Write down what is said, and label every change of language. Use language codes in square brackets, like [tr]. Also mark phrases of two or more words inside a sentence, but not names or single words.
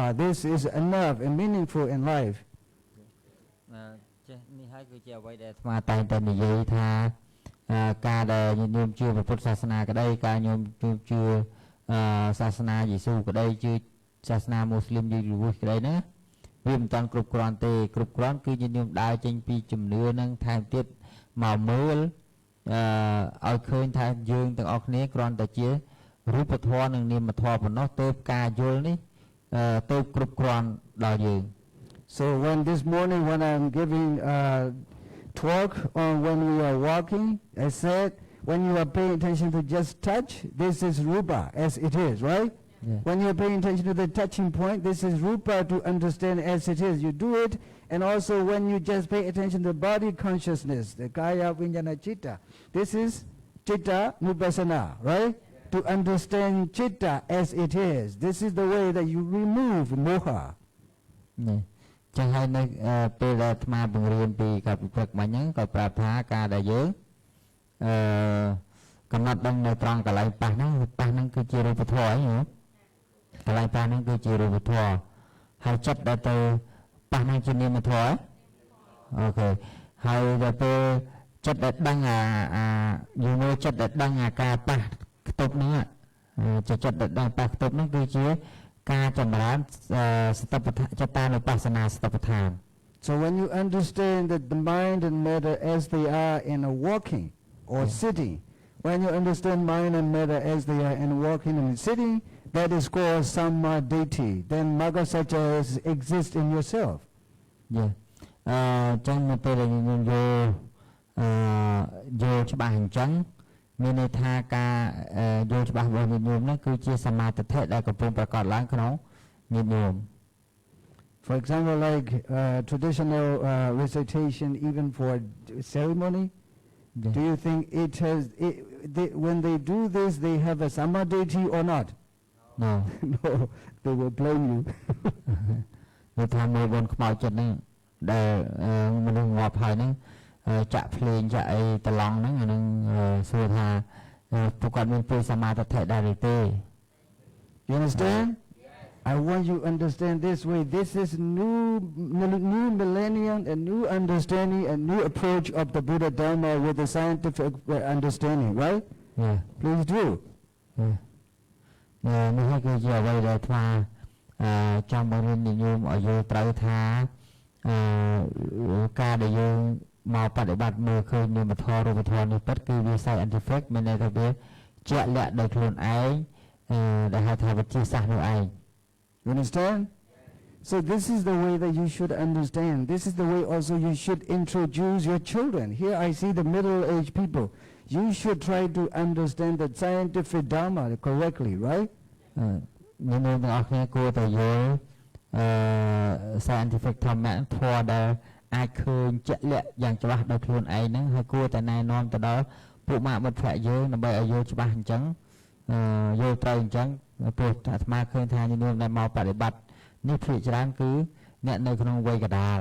[en] This is enough and meaningful in life. [km] នេះហើយគឺជាអ្វីដែលអាត្មាតែងតែនិយាយថាការដែលញោមជឿពុទ្ធសាសនាក្តីការញោមជឿសាសនាយេស៊ូក្តីជឿសាសនាមូស្លីមយីរូសក្តីណាវាមិនតាន់គ្រប់គ្រាន់ទេគ្រប់គ្រាន់គឺញាតិញោមដើរចេញពីជំនឿនឹងថែមទៀតមកមើលឲ្យឃើញថាយើងទាំងអស់គ្នាគ្រាន់តែជារូបធម៌និងនាមធម៌ប៉ុណ្ណោះទើបការយល់នេះទើបគ្រប់គ្រាន់ដល់យើង [en] So when this morning when I'm giving talk on when we are walking, I said when you are paying attention to just touch, this is rupa as it is, right? Yeah. When you are paying attention to the touching point, this is rupa to understand as it is. You do it, and also when you just pay attention to the body consciousness, the [pi] kaya vijnana chitta, [en] this is [pi] chitta nupassana, [en] right? To understand chitta as it is. This is the way that you remove moha. [km] ចឹងហើយនៅពេលដែលអាត្មាបង្រៀនពីការពិព្រឹកមិញហ្នឹងក៏ប្រាប់ថាការដែលយើងកំណត់ ដឹងនៅត្រង់កន្លែងប៉ះហ្នឹងគឺជារូបធម៌អីហ៎កន្លែងប៉ះហ្នឹងគឺជារូបធម៌ហើយចិត្តដែលទៅប៉ះហ្នឹងជានាមធម៌អូខេហើយដល់ពេលចិត្តដែលដឹងយូរមើលចិត្តដែលដឹងការប៉ះខ្ទប់ហ្នឹងចិត្តដែលដឹងប៉ះខ្ទប់ហ្នឹងគឺជាការចម្រើនសតិប្បដ្ឋានចតានុបស្សនាសតិប្បដ្ឋាន [en] So when you understand that the mind and matter as they are in a walking or sitting, when you understand mind and matter as they are in walking and sitting, that is called samadhi. Then maggasacca exists in yourself. Yeah. [km] ចឹងនៅពេលដែលយើងយល់ច្បាស់អញ្ចឹងមានន័យថាការយល់ច្បាស់របស់ញាតិញោមហ្នឹងគឺជាសមាធិដែលកំពុងប្រកបឡើងក្នុងញាតិញោម [en] For example, like traditional recitation, even for ceremony, do you think it has, when they do this, they have a samadhi or not? No. No, they will blame you. [km] វាថាមើលបនខ្មោចចិត្តហ្នឹងដែលមនុស្សងាប់ហើយហ្នឹងចាក់ភ្លេងចាក់អីត្រឡង់ហ្នឹងអាហ្នឹងសួរថាពួកគាត់មានពេលសមាធិដែរឬទេ [en] You understand? I want you to understand this way. This is new millennium, a new understanding, a new approach of the Buddha Dharma with the scientific understanding, right? Yeah. Please do. Yeah. [km] នេះគឺជាអ្វីដែលថាចង់បង្រៀនញោមឲ្យយល់ត្រូវថាការដែលយើងមកបដិបត្តិមើលឃើញនាមធម៌រូបធម៌នេះពិតគឺវា scientific មានន័យថាវាជាក់លាក់ដោយខ្លួនឯងដែលហៅថាវិទ្យាសាស្ត្រនោះឯង [en] You understand? So this is the way that you should understand. This is the way also you should introduce your children. Here I see the middle-aged people. You should try to understand the scientific dharma correctly, right? [km] ញោមទាំងអស់គ្នាគួរតែយល់scientific ធម្មធម៌ដែលអាចឃើញជាក់លាក់យ៉ាងច្បាស់ដោយខ្លួនឯងហ្នឹងហើយគួរតែណែនាំទៅដល់ពួកម៉ាក់មិត្តភក្តិយើងដើម្បីឲ្យយល់ច្បាស់អញ្ចឹងយល់ត្រូវអញ្ចឹងព្រោះអាត្មាឃើញថាញោមដែលមកបដិបត្តិនេះភាគច្រើនគឺអ្នកនៅក្នុងវ័យកណ្ដាល